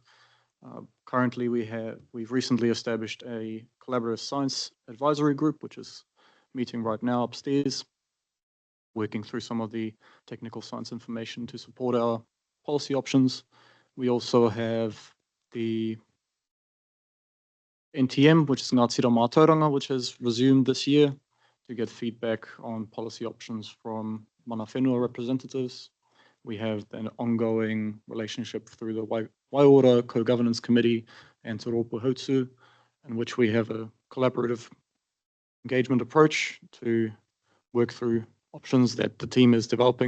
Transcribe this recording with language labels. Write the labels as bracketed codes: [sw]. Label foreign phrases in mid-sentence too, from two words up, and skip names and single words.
[en] Currently, we've recently established a collaborative science advisory group, which is meeting right now upstairs, working through some of the technical science information to support our policy options. We also have the NTM, which is Ngā Tira Mātauranga, which has resumed this year to get feedback on policy options from [mi] mana whenua [en] representatives. We have an ongoing relationship through the Waiora Co-Governance Committee and Te Rōpū Hautū, in which we have a collaborative engagement approach to work through options that the team is developing.